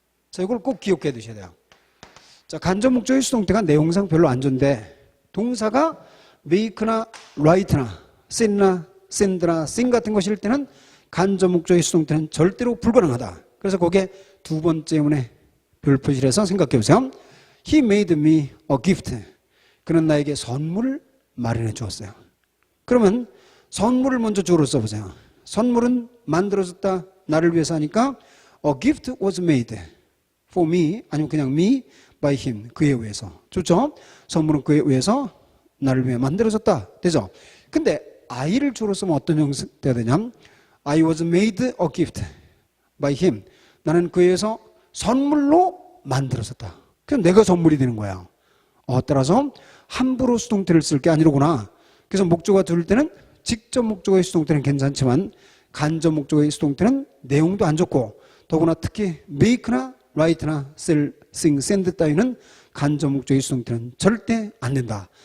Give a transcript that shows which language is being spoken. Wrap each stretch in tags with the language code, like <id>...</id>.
<ko>자, 이걸 꼭 기억해 두셔야 돼요. 자, 간접 목적의 수동태가 내용상 별로 안 좋은데 동사가 make나 write나 sell나 send나 sing 같은 것일 때는 간접 목적의 수동태는 절대로 불가능하다. 그래서 거기에 두 번째 문에 별표시를 해서 생각해 보세요.</ko> <en>He made me a gift.</en> <ko>그는 나에게 선물을 마련해 주었어요. 그러면 선물을 먼저 주어로 써보세요. 선물은 만들어졌다.</ko> <en>나를 위해서 하니까 a gift was made for me</en> <ko>아니면 그냥</ko> <en>me by him.</en> <ko>그에 의해서. 좋죠? 선물은 그에 의해서 나를 위해 만들어졌다. 되죠? 근데 I를 주어로 쓰면 어떤 형태가 되냐면</ko> <en>I was made a gift by him.</en> <ko>나는 그에 의해서 선물로 만들어졌다. 그럼 내가 선물이 되는 거야. 따라서 함부로 수동태를 쓸 게 아니로구나. 그래서 목조가 들을 때는 직접 목조의 수동태는 괜찮지만 간접 목조의 수동태는 내용도 안 좋고 더구나 특히 make나 write나 sell, sing, send 따위는 간접 목조의 수동태는 절대 안 된다.</ko>